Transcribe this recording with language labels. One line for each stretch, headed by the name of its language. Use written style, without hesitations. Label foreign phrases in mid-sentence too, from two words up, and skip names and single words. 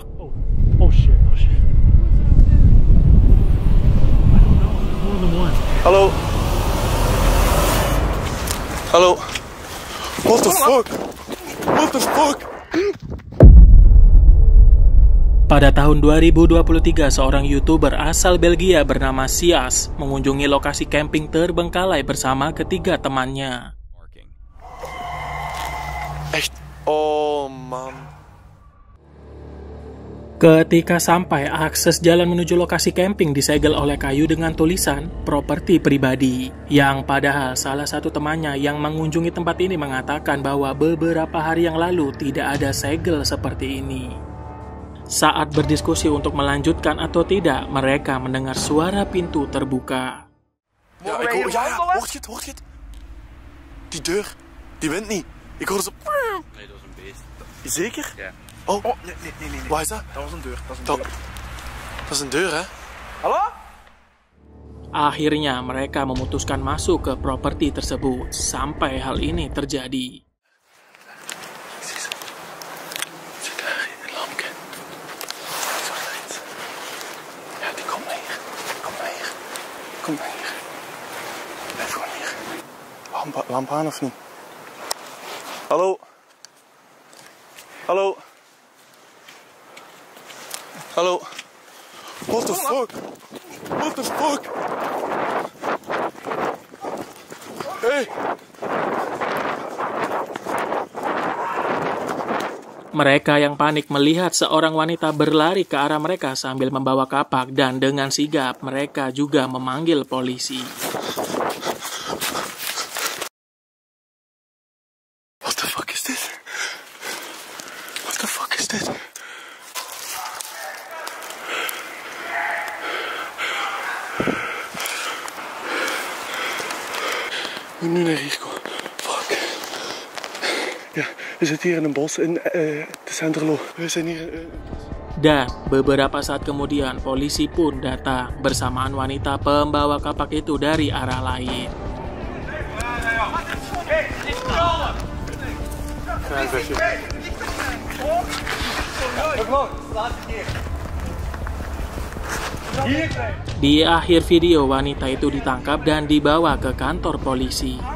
English: Oh shit. I don't know. More than one.
Dutch: Hallo. Hallo.
English: What the fuck? What the fuck?
Indonesian: Pada tahun 2023, seorang YouTuber asal Belgia bernama Sias mengunjungi lokasi camping terbengkalai bersama ketiga temannya.
Dutch: Echt?
English: Oh man.
Indonesian: Ketika sampai, akses jalan menuju lokasi camping disegel oleh kayu dengan tulisan properti pribadi. Yang padahal salah satu temannya yang mengunjungi tempat ini mengatakan bahwa beberapa hari yang lalu tidak ada segel seperti ini. Saat berdiskusi untuk melanjutkan atau tidak, mereka mendengar suara pintu terbuka.
Dutch: Ja, ik hoor, ja, hoort je het? Die deur, die wint niet. Ik hoor ze... Nee, dat was een beest. Zeker? Ja. Oh, Nee. waar is dat? Dat was een deur. Dat is een deur, hè? Hallo?
Indonesian: Akhirnya mereka memutuskan masuk ke properti tersebut sampai hal ini terjadi.
Dutch: Zit daar een lampje? Zwart-wit. Ja, die komt naar hier. Kom naar hier. Kom naar hier. Blijf gewoon hier. Lamp aan of niet? Hallo? Hallo? Hallo?
English: What the fuck? What the fuck? Hey!
Indonesian: Mereka yang panik melihat seorang wanita berlari ke arah mereka sambil membawa kapak dan dengan sigap mereka juga memanggil polisi.
English: What the fuck
Dutch: is dit?
English: What the fuck
Dutch: is dit? Ik moet nu naar hier komen.
English: Fuck.
Dutch: Ja, we zitten hier in een bos in de Centerlo. We zijn hier in...
Indonesian: Dan beberapa saat kemudian polisi pun datang bersamaan wanita pembawa kapak itu dari arah lain. Di akhir video, wanita itu ditangkap dan dibawa ke kantor polisi.